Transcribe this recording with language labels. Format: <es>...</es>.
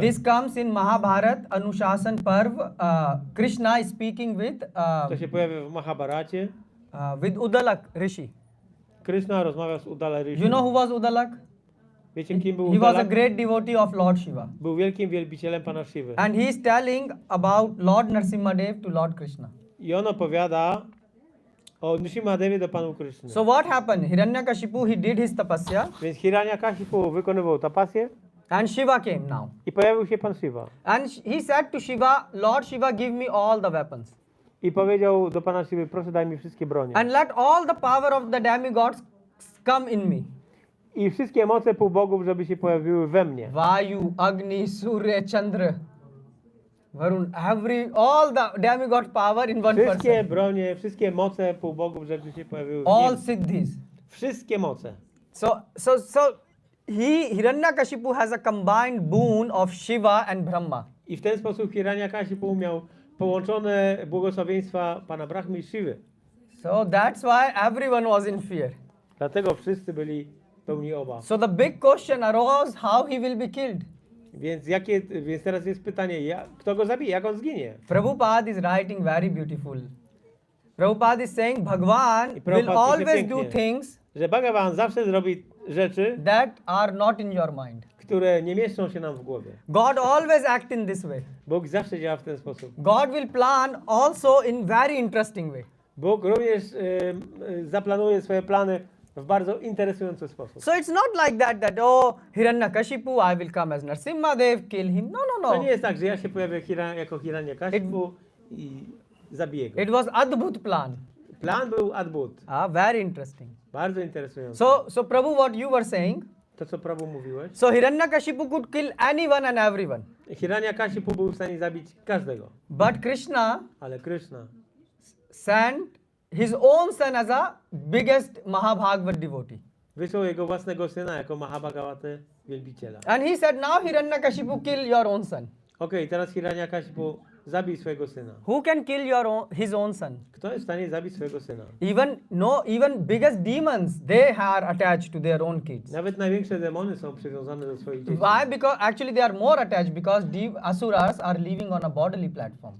<en>This comes in Mahabharat Anushasan Parv. Krishna is speaking</en> <pl>To się pojawia w Mahabharacie.</pl> <en>with Udalak Rishi.</en> <pl>Krishna rozmawiał z Udala Rishi.</pl> <en>You know who was Udalak?</en> <pl>Wiecie, kim był</pl> <en>He was a</en> <pl>Udalak?</pl> <en>great devotee of Lord Shiva.</en> <pl>Był wielkim wielbicielem Pana Siwy.</pl> <en>And he is telling about Lord Narsimhadev to Lord Krishna.</en> <pl>I on opowiada o Nrsimhadewie do Panu Krishny.</pl> <en>So what happened? Hiranyakashipu, he did his tapasya</en> <pl>Więc Hiranyakashipu wykonywał tapasję</pl> <en>and Shiva came now.</en> <pl>i pojawił się Pan Siwa.</pl> <en>And he said to Shiva, Lord Shiva, give me all the weapons.</en> <pl>I powiedział do Pana Siwy, proszę daj mi wszystkie bronie.</pl> <en>And let all the power of the demigods come in me.</en> <pl>I wszystkie moce półbogów, żeby się pojawiły we mnie.</pl> <en>Vayu, Agni, Surya, Chandra, Varun, all the demigod power in one</en> <pl>Wszystkie</pl> <en>person.</en> <pl>bronie, wszystkie moce półbogów, żeby się pojawiły w</pl> <en>All</en> <pl>nim.</pl> <en>siddhis.</en> <pl>Wszystkie moce.</pl> <en>So Hiranyakashipu has a combined boon of Shiva and Brahma.</en> <pl>I w ten sposób Hiranyakashipu miał połączone błogosławieństwa Pana Brahmy i Siwy.</pl> <en>So that's why everyone was in fear.</en> <pl>Dlatego wszyscy byli pełni obaw.</pl> <en>So the big question arose how he will be killed.</en> <pl>Więc teraz jest pytanie, kto go zabije, jak on zginie?</pl> <en>Prabhupada is writing very beautiful. Prabhupada is saying Bhagwan will</en> <pl>Prabhupada pisze</pl> <en>always do</en> <pl>pięknie.</pl> <en>things</en> <pl>Że Bhagavan zawsze zrobi rzeczy,</pl> <en>that are not in your mind.</en> <pl>które nie mieszczą się nam w głowie.</pl> <en>God always act in this way.</en> <pl>Bóg zawsze działa w ten sposób.</pl> <en>God will plan also in very interesting way.</en> <pl>Bóg również zaplanuje swoje plany w bardzo interesujący sposób.</pl> <en>So it's not like that Hiranyakashipu, I will come as Narsimhadev, kill him. No.</en> <pl>To nie jest tak, że ja się pojawię jako Hiranyakashipu i zabiję go.</pl> <en>It was Adbhut plan.</en> <pl>Plan był adbut.</pl> <en>Very interesting.</en> <pl>Bardzo interesujący.</pl> <en>So Prabhu, what you were saying?</en> <pl>To, co Prabhu mówiłeś.</pl> <en>So Hiranyakashipu could kill anyone and everyone.</en> <pl>Hiranyakashipu był w stanie zabić każdego.</pl> <en>But Krishna</en> <pl>Ale Krishna</pl> <en>sent his own son as a biggest Mahabhagavad devotee.</en> <pl>wysłał jego własnego syna jako Mahabhagawatę wielbiciela.</pl> <en>And he said, now Hiranyakashipu, kill your own son.</en> <pl>Okej, teraz Hiranyakashipu zabij swojego syna.</pl> <en>Who can kill his own son?</en> <pl>Kto jest w stanie zabić swojego syna?</pl> <en>Even biggest demons, they are attached to their own kids.</en> <pl>Nawet największe demony są przywiązane do swoich dzieci.</pl> <en>Why? Because actually they are more attached because asuras are living on a bodily platform.</en>